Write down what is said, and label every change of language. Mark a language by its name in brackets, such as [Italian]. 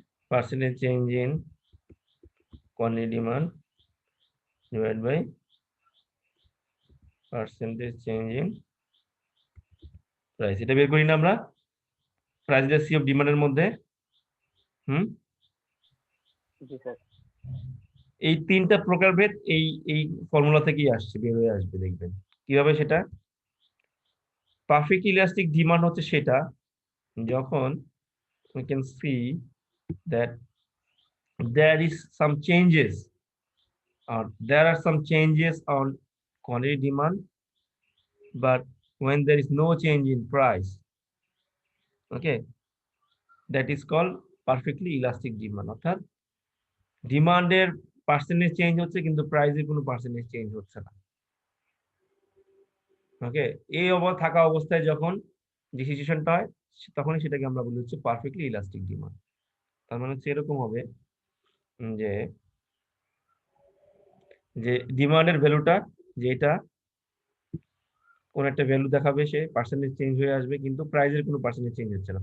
[English] Percentage change in quantity demand divided by percentage change in price, [Bangla] এটা বের করি না আমরা প্রাইস সি অফ ডিমান্ডের মধ্যে। জি স্যার এই তিনটা প্রকারভেদ এই ফর্মুলা থেকেই আসছে, বের হয়ে আসবে, দেখবেন কিভাবে সেটা। [English] perfect elastic demand [Bangla] হচ্ছে সেটা যখন [English] we can see that there is some changes or there are some changes on quantity demand, but when there is no change in price, okay, that is called perfectly elastic demand. [Bangla] অর্থাৎ ডিমান্ডের percentage change হচ্ছে কিন্তু প্রাইসের কোনো percentage change হচ্ছে না। ওকে, এই থাকা অবস্থায় যখন যে সিচুয়েশনটা হয় তখনই সেটাকে আমরা বলি হচ্ছে পারফেক্টলি ইলাস্টিক ডিমান্ড। তার মানে হচ্ছে এরকম হবে যে যে ডিমান্ডের ভ্যালুটা যেটা কোন একটা ভ্যালু দেখাবে, সে পার্সেন্টেজ চেঞ্জ হয়ে আসবে কিন্তু প্রাইসের কোনো পার্সেন্টেজ চেঞ্জ হচ্ছে না।